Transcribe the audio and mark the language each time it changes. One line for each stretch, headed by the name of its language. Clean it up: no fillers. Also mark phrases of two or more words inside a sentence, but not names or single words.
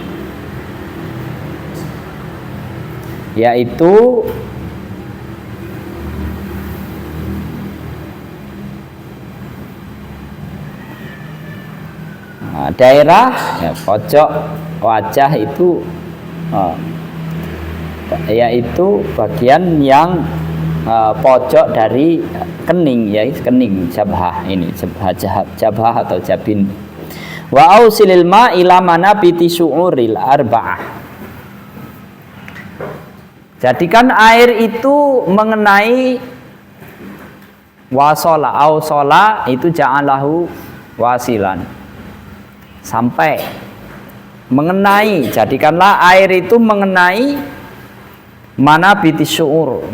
Indonesian: yaitu daerah pojok wajah itu, yaitu bagian yang pojok dari kening, ya kening jabhah ini, jabhah atau jabin.
Arabic: وأوصل الماء إلى منابت الشعور الأربعة.
Indonesian: Jadikan air itu mengenai wasola, ausola itu
Arabic: جعله واصلا,
Indonesian: sampai mengenai, jadikanlah air itu mengenai
Arabic: منابت الشعور.